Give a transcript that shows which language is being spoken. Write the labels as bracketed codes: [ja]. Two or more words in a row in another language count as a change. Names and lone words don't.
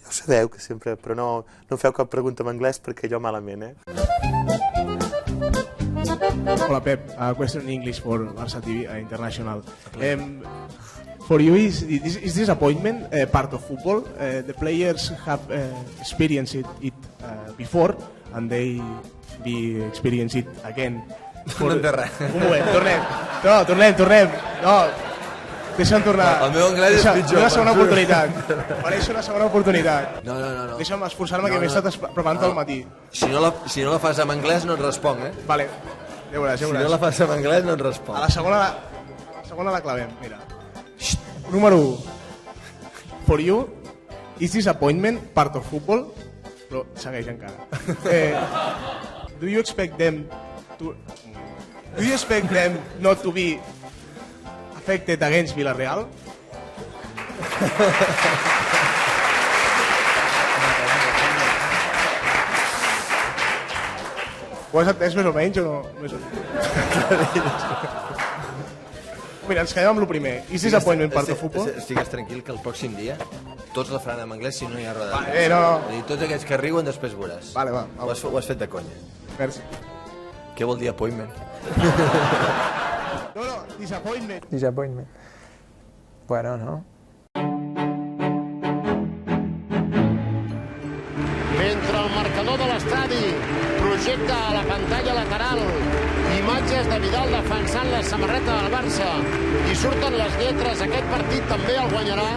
[ca] Ja ho sabeu, que sempre... Però no em feu cap pregunta en anglès perquè jo malament, Hola, Pep. [en] A question in English for Barça TV International. For you, is disappointment part of football? The players have experienced it before and they be experience it again. [ca] No en té res. Un moment, tornem. No, deixa'm tornar. El meu anglès és pitjor. Una segona oportunitat. Mereix una segona oportunitat. No. Deixa'm esforçar-me que m'he estat preparant tot el matí. Si no la fas en anglès no et responc, Vale, ja veuràs. Si no la fas en anglès no et responc. A la segona la clavem, mira. Número 1. [en] For you, is disappointment part of football? [ca] Però segueix encara. [en] Do you expect them not to be affected against Villarreal? [ca] Ho has entès més o menys o no? Mira, ens quedem amb el primer. [en] Is disappointment part of football? [ca] Estigues tranquil que el pròxim dia tots la faran en anglès si no hi ha roda de premsa. No. Tots aquests que riuen després veuràs. Vale, va. Ho has fet de conya. Merci. Què vol dir appointment? No, disappointment. Disappointment. Bueno, no? Mentre el marcador de l'estadi projecta a la pantalla lateral imatges de Vidal defensant la samarreta del Barça i surten les lletres, aquest partit també el guanyaràs.